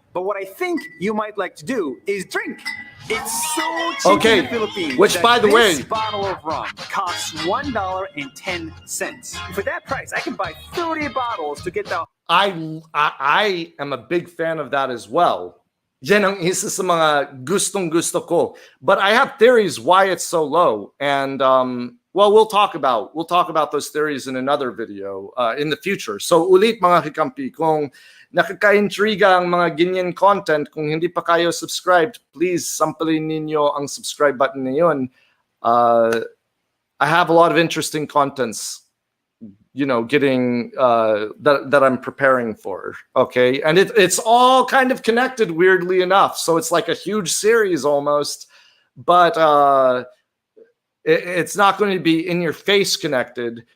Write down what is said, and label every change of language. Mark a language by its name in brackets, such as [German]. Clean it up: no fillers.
[English] But what I think you might like to do is drink. It's so cheap in the Philippines. Which, that by the way, this bottle of rum costs $1.10. For that price, I can buy 30 bottles to get the. I am a big fan of that as well. [Filipino] Yan ang isa sa mga gustong-gusto ko. [English] But I have theories why it's so low. And well, we'll talk about those theories in another video in the future. [Filipino] So ulit mga kikampi, kung nakaka-intriga ang mga ganyan content, kung hindi pa kayo subscribed, please sampalin ninyo ang subscribe button na yun. [English] I have a lot of interesting contents, you know, getting that I'm preparing for. Okay, and it's all kind of connected, weirdly enough. So it's like a huge series almost, but it's not going to be in your face connected.